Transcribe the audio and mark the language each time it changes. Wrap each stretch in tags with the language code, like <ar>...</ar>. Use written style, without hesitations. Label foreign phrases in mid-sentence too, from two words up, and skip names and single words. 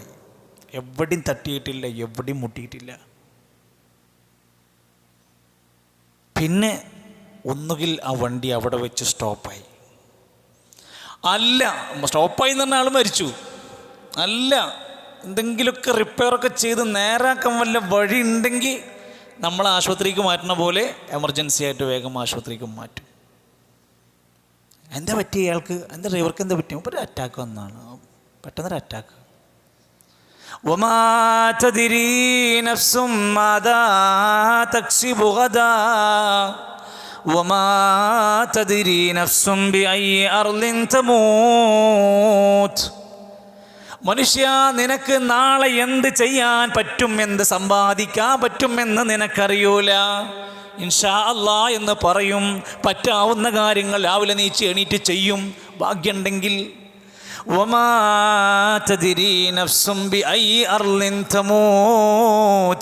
<ml>എവിടെയും തട്ടിയിട്ടില്ല, എവിടെയും മുട്ടിയിട്ടില്ല. പിന്നെ ഒന്നുകിൽ ആ വണ്ടി അവിടെ വെച്ച് സ്റ്റോപ്പായി, അല്ല സ്റ്റോപ്പായി എന്ന് പറഞ്ഞ ആൾ മരിച്ചു, അല്ല എന്തെങ്കിലുമൊക്കെ റിപ്പയറൊക്കെ ചെയ്ത് നേരാക്കാൻ വല്ല വഴി ഉണ്ടെങ്കിൽ നമ്മൾ ആശുപത്രിക്ക് മാറ്റുന്ന പോലെ എമർജൻസി ആയിട്ട് വേഗം ആശുപത്രിക്ക് മാറ്റും. എന്താ പറ്റിയ ഇയാൾക്ക്, എന്താ ഡ്രൈവർക്ക് എന്താ പറ്റിയ? ഒരു അറ്റാക്ക് വന്നാണ്, പെട്ടെന്നൊരു അറ്റാക്ക്.</ml> <ar>وما تدري نفس ماذا تكسب غدا وما تدري نفس بأي أرض تموت.</ar> <ml>മനുഷ്യ, നിനക്ക് നാളെ എന്ത് ചെയ്യാൻ പറ്റും, എന്ത് സമ്പാദിക്കാൻ പറ്റുമെന്ന് നിനക്കറിയൂല.</ml> <ar>إن شاء الله</ar> <ml>എന്ന് പറയും. പറ്റാവുന്ന കാര്യങ്ങൾ രാവിലെ നീച്ച് എണീറ്റ് ചെയ്യും, ഭാഗ്യമുണ്ടെങ്കിൽ.</ml> <ar>وما تدري نفس بأي أرض تموت.</ar>